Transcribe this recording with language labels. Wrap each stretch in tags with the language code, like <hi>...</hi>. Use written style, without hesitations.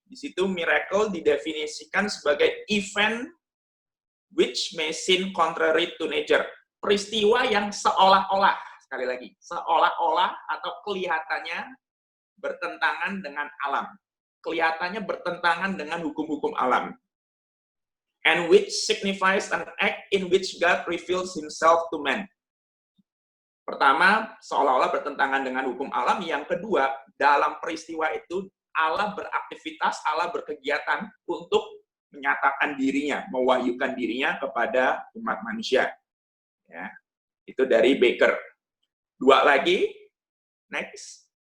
<id>Di situ</id> <en>miracle</en> <id>didefinisikan sebagai</id> <en>event which may seem contrary to nature.</en> <id>Peristiwa yang seolah-olah, sekali lagi, seolah-olah atau kelihatannya bertentangan dengan alam. Kelihatannya bertentangan dengan hukum-hukum alam.</id> <en>And which signifies an act in which God reveals Himself to man.</en> <id>Pertama, seolah-olah bertentangan dengan hukum alam. Yang kedua, dalam peristiwa itu, Allah beraktivitas, Allah berkegiatan untuk menyatakan dirinya, mewahyukan dirinya kepada umat manusia. Ya, itu dari Baker. 2 lagi, next.</id>